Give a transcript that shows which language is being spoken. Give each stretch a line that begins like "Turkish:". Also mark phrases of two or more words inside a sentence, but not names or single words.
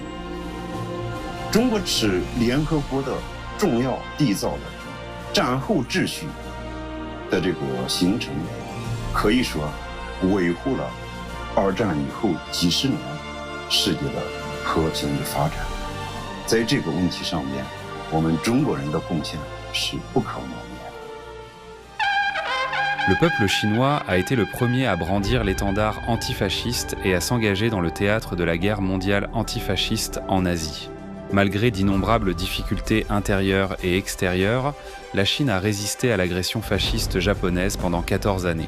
Chinese: 中国是联合国的重要缔造的战后秩序的这个形成，可以说维护了二战以后几十年世界的和平与发展。在这个问题上面，我们中国人的贡献是不可磨灭的。
French: Le peuple chinois a été le premier à brandir l'étendard antifasciste et à s'engager dans le théâtre de la guerre mondiale antifasciste en Asie. Malgré d'innombrables difficultés intérieures et extérieures, la Chine a résisté à l'agression fasciste japonaise pendant 14 années.